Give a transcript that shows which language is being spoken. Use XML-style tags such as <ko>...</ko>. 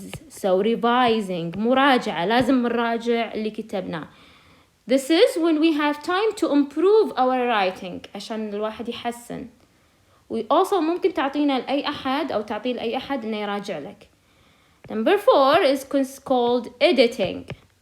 <ar>so revising، مراجعة، لازم نراجع اللي كتبناه.</ar> <en>This is when we have time to improve our writing</en> <ar>عشان الواحد يحسن.</ar> <en>we also</en> <ar>ممكن تعطينا لأي أحد أو تعطيه لأي أحد إنه يراجع لك.</ar> <en>Number 4 is called editing.</en>